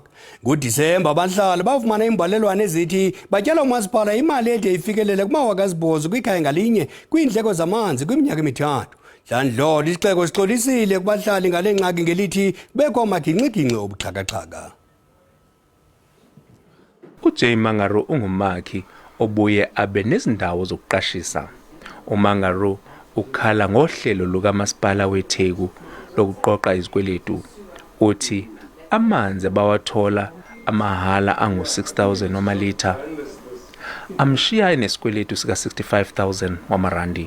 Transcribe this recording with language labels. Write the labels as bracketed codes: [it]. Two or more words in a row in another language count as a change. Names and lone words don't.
[xh] NgoDisemba abahlali bafumana imbalelwane ezithi batyala umasipala imali ede ifikelele kuma-8,000 kwikhaya ngalinye kwiindleko zamanzi kwiminyaka emithathu. Dlandlolo isixeko sixolisile kubahlali ngale ngxaki ngelithi kubekho amagingxigingxi obuxhakaxhaka. [zu] uJay Mangaro ungumakhi obuye abe nezindawo zokuqashisa. uMangaro ukhala ngohlelo lukamasipala weTheku lokuqoqa izikweletu. Uthi amanzi abawathola amahala angu-6,000 wamalitha amshiya enesikweletu sika-65,000 wamarandi.